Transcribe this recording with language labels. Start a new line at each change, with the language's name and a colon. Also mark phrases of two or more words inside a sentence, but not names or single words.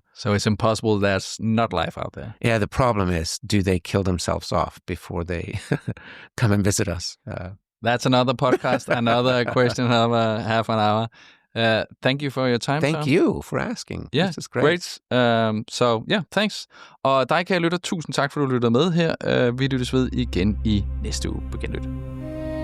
English: So it's impossible there's not life out there. Yeah, the problem is, do they kill themselves off before they come and visit us? That's another podcast, another question of half an hour. Thank you for your time, Thank you for asking. Yeah, this is great. Thanks.
Danish: Og dig, kære lytter, tusind tak, for du lytter med her. Vi lyttes ved igen i næste uge på Genlyt.